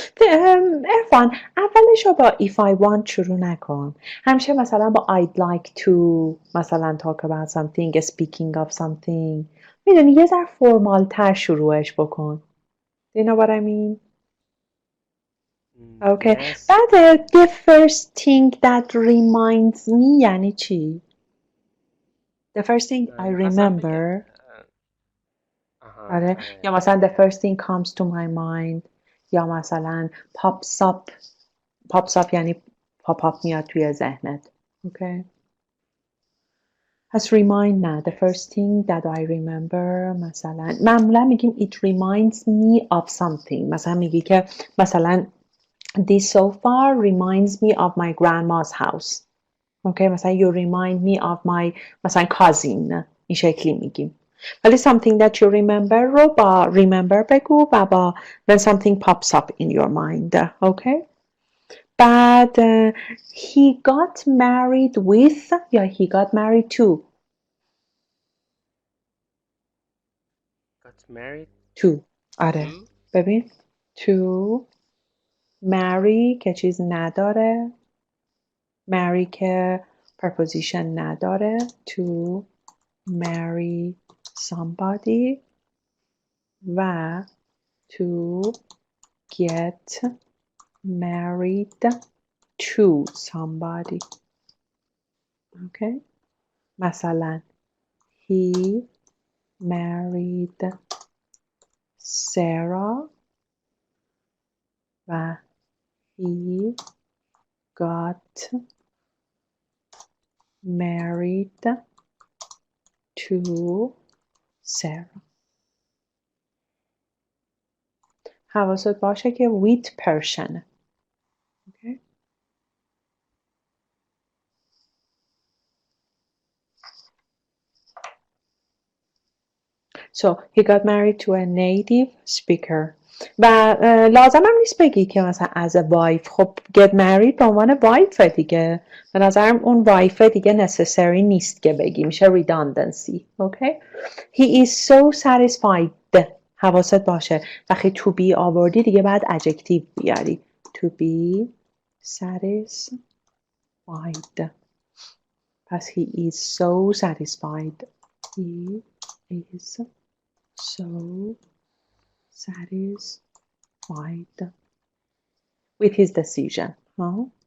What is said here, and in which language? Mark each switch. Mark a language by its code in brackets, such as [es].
[fa] Irfan, اولش رو با [en] if I want [fa] شروع نکن. همیشه مثلا با [en] I'd like to مثلا talk about something, speaking of something. [fa] میدونی یه ذره فرمال تر شروعش بکن. [en] Do you know what I mean? Okay. Yes. بعد the first thing that reminds me [fa] یعنی چی؟ [en] The first thing I [fa] میخواستم بگم [en] remember. آها [fa] آره. یا مثلا [en] the first thing comes to my mind. [fa] یا مثلا [en] pops up [fa] یعنی [en] pop up [fa] میاد توی ذهنت. Okay. پس remind نه. [en] The first thing that I remember [fa] مثلا معمولا میگیم [en] it reminds me of something. [fa] مثلا میگی که مثلا [en] this sofa reminds me of my grandma's house. Okay. [fa] مثلا [en] you remind me of my مثلا cousin. [fa] این شکلی میگیم. [en] ولی something that you remember [fa] رو با [en] remember [fa] بگو و با [en] when something pops up in your mind. Okay. بعد he got married with یا he got married to. got married to. آره. to. [fa] ببین to marry که چیز نداره. [en] marry که preposition [fa] نداره. [en] to marry somebody و to get married to somebody. Okay. مثلا he married Sarah و he got married to Sarah. [fa] حواست باشه که [en] with person. Okay. So he got married to a native speaker. [fa] و لازم هم نیست بگی که مثلا [en] as a wife. [fa] خب [en] get married [fa] به عنوان wife دیگه. به نظرم اون wife دیگه [en] necessary [fa] نیست که بگی. میشه redundancy. [en] Okay? He is so satisfied. [fa] حواست باشه. وقتی [en] to be [fa] آوردی دیگه بعد adjective بیاری. [en] To be satisfied. [fa] پس [en] he is so satisfied. He is so satisfied with his decision, huh?